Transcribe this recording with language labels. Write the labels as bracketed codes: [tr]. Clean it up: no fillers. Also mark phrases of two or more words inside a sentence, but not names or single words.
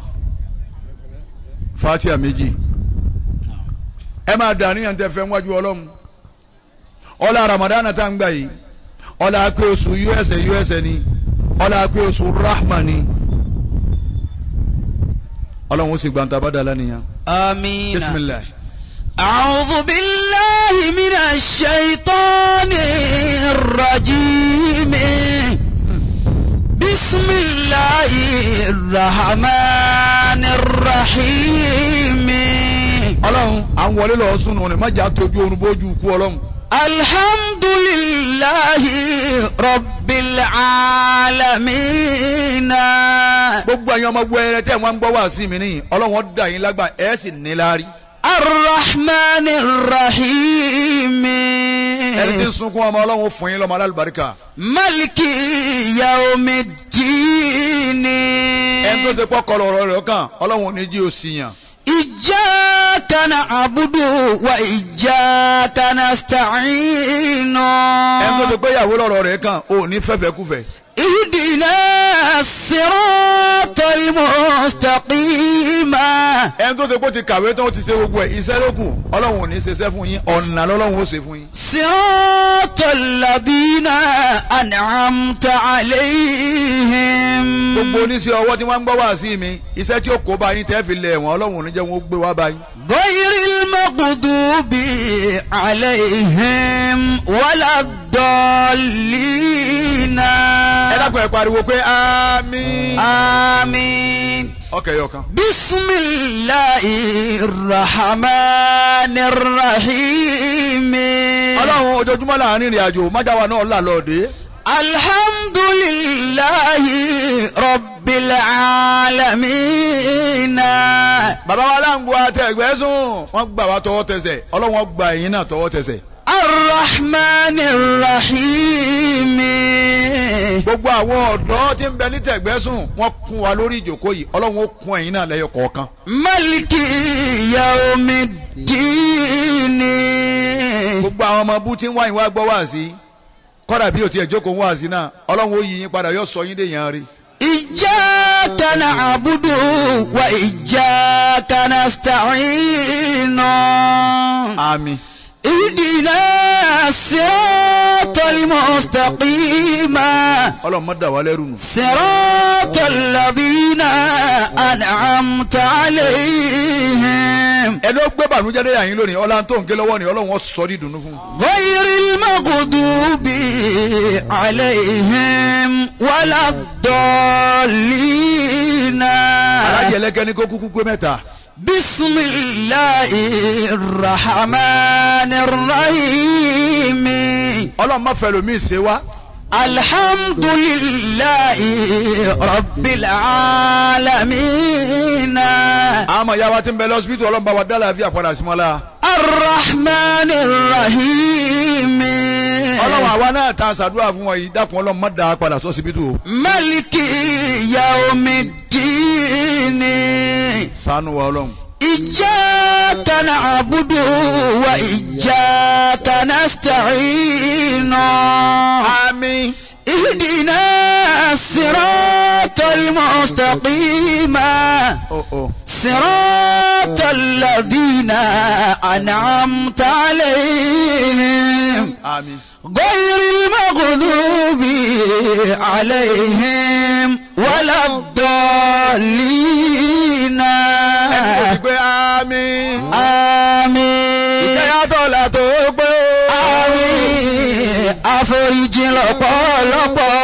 [yo] fatiha méjì ẹ máa dàníyàn tẹ fẹ́ wájú ọlọ́run ọlá ramadana tá ń gbà yìí ọlá pé oṣù usa ni ọlá pé oṣù rahma ni ọlọ́run ó sì gbàǹtà bá dàlá nìyẹn. [ar] آمين. بسم الله. أعوذ بالله من الشيطان الرجيم. بسم الله الرحمن الرحيم. [yo] ọlọ́run à ń wọlé lọ sùn ní má jà tójú orun bójú kú ọlọ́run. [ar] الحمد لله رب العالمين. [yo] gbogbo ẹ̀yin ọmọ gbọ́ ẹrẹ tẹ́ wọ́n ń gbọ́ wá sí mi nìyí ọlọ́run dà yín lágbà ẹ̀ sì ní láárí. [ar] الرحمن الرحيم. [yo] ẹni tí ń sunkún ọmọ ọlọ́run fún yín lọ́mọ alálùbáríkà. [ar] ملك يوم الدين. [yo] ẹni tó ṣe pọ́ kọlọ̀ ọ̀rọ̀ rẹ̀ kàn ọlọ́run ní jí o sì yàn. [ar] إياك نعبد وإياك نستعين. [yo] ẹni tó ṣe pé ìyàwó lọ́rọ̀ rẹ̀ kàn ò ní fẹ́fẹ́ kúfẹ́. [ar] اهدنا الصراط المستقيم. [yo] ẹni tó ṣe pé ó ti kàwé tán ó ti ṣe gbogbo ẹ̀ iṣẹ́ ló kù ọlọ́run ò ní ṣiṣẹ́ fún yín ọ̀nà lọ́lọ́run ó ṣe fún yín. [ar] صراط الذين أنعمت عليهم. [yo] gbogbo oníṣẹ́ ọwọ́ tí wọ́n ń gbọ́ wá sí mi iṣẹ́ tí ó kó bá yín tẹ́ fi lẹ̀ wọ́n ọlọ́run ò ní jẹ́ wọn ó gbé wá bá yín. [ar] غير المغضوب عليهم ولا الضالين. [yo] ẹ dákun ẹ pariwo pé àmín. [ar] آمين. [yo] ọkẹ yọ kan. [ar] بسم الله الرحمن الرحيم. [yo] ọlọ́run ojoojúmọ́ láàrin ìrìn àjò májáwa náà là lọ́ọ̀dẹ́. [ar] الحمد لله رب العالمين. [yo] bàbá wa láǹgbó àtẹ̀gbẹ́ sùn wọ́n gbà wá tọwọ́ tẹsẹ̀ ọlọ́run gba ẹ̀yin náà tọwọ́ tẹsẹ̀. [ar] الرحمن الرحيم. [yo] gbogbo àwọn ọ̀dọ́ tí ń bẹ ní tẹ̀gbẹ́ sùn wọ́n kún wa lórí ìjókòó yìí ọlọ́run ó kún ẹ̀yin náà lẹ́yọ kọ̀ọ̀kan. [ar] ملك يوم الدين. [yo] gbogbo àwọn ọmọ bú tí ń wá yín wá gbọ́ wá sí kọ́dà bí o tiẹ̀ jókòó wá sí náà ọlọ́run ó yí yín padà yóò sọ yín dé yàn rí. [ar] إياك نعبد وإياك نستعين. [yo] àmín. [ar] اهدنا الصراط المستقيم. [yo] ọlọ́run má dà wá lẹ́rù nù. [ar] صراط الذين أنعمت عليهم [yo] ẹni ó gbé bànújẹ́ dé yàyín lónìí ọlá tó ń gé lọ́wọ́ ni ọlọ́run ó sọ ní ìdùnnú fún un. [ar] غير المغضوب عليهم ولا الضالين. [yo] alájẹlẹ́kẹ́ ní kó kúkú pé mẹ́ta. [ar] بسم الله الرحمن الرحيم. [yo] ọlọ́run má fẹ́ lómi ṣe wá. [ar] الحمد لله رب العالمين. [yo] àmọ́ ìyá wa ti ń bẹ lọ́sibítù ọlọ́run bá wa dá láàfin àpàdà sí mọ́lá. [ar] الرحمن الرحيم. [yo] ọlọ́run àwa náà ta ṣàdúrà fún wọn yìí dákun ọlọ́run má dá a padà sọ́sibítù o. [ar] ملك يوم الدين. [yo] ṣàánú wa ọlọ́run. [ar] إياك نعبد وإياك نستعين. [yo] àmín. [ar] اهدنا مستقيما صراط الذين أنعمت عليهم [yo] àmín. [ar] غير المغضوب عليهم ولا الضالين [yo] pé àmín. [ar] آمين [yo] ìkẹyàtọ̀ là tó gbé. àmín àforíjì lọ́pọ̀lọpọ̀